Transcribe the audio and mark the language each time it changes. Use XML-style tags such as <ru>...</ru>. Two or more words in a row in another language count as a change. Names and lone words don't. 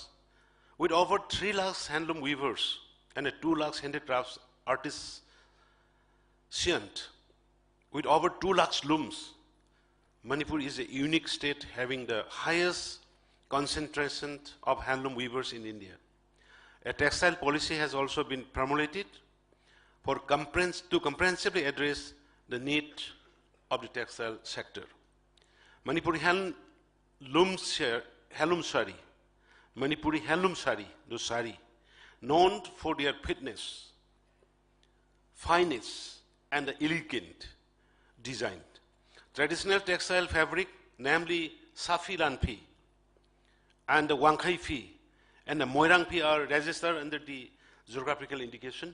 <en>With over 3 lakhs handloom weavers and 2 lakhs handicrafts artisans, with over 2 lakhs looms, Manipur is a unique state having the highest concentration of handloom weavers in India. A textile policy has also been promulgated to comprehensively address the need of the textile sector. Manipuri handloom sari, Manipuri handloom sari, the sari, known for their fitness, fineness, and elegant design. Traditional textile fabric, namely Safi Lanpi and the Wangkai Fi and the Moirang Fi, are registered under the geographical indication.</en>